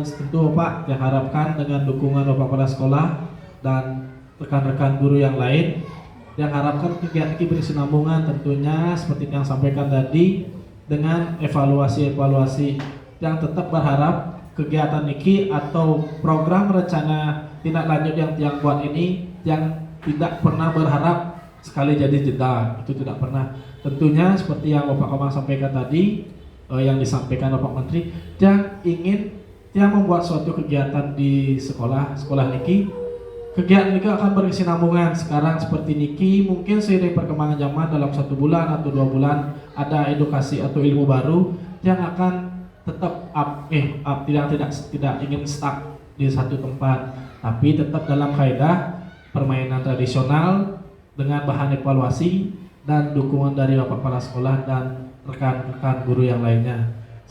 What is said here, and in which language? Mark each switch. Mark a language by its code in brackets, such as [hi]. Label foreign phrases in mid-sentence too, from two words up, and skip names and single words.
[id] Tentu Bapak diharapkan dengan dukungan Bapak Kepala Sekolah dan rekan-rekan guru yang lain, yang harapkan kegiatan ini berkesinambungan, tentunya seperti yang sampaikan tadi, dengan evaluasi yang tetap berharap kegiatan ini atau program rencana tindak lanjut yang buat ini yang tidak pernah berharap sekali jadi jeda, itu tidak pernah. Tentunya seperti yang Bapak Komang sampaikan tadi, yang disampaikan Bapak Menteri, yang ingin yang membuat suatu kegiatan di sekolah niki, kegiatan niki akan berkesinambungan. Sekarang seperti niki, mungkin seiring perkembangan zaman dalam 1 bulan atau 2 bulan ada edukasi atau ilmu baru yang akan tetap tidak ingin stuck di satu tempat, tapi tetap dalam kaidah permainan tradisional dengan bahan evaluasi dan dukungan dari Bapak Kepala Sekolah dan rekan-rekan guru yang lainnya.